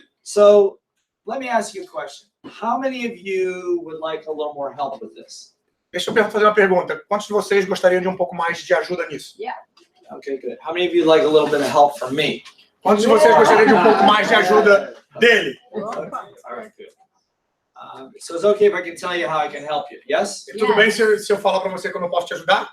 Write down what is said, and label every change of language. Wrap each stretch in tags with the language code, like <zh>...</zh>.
<en>So let me ask you a question. How many of you would like a little more help with this?</en> <pt>Deixa eu fazer uma pergunta. Quantos de vocês gostariam de um pouco mais de ajuda nisso?</pt> <en>Okay, good. How many of you would like a little bit of help from me?</en> <pt>Quantos de vocês gostariam de um pouco mais de ajuda dele?</pt> <en>All right, good. So it's okay if I can tell you how I can help you, yes?</en> <pt>E tudo bem se eu falar para você como eu posso te ajudar?</pt>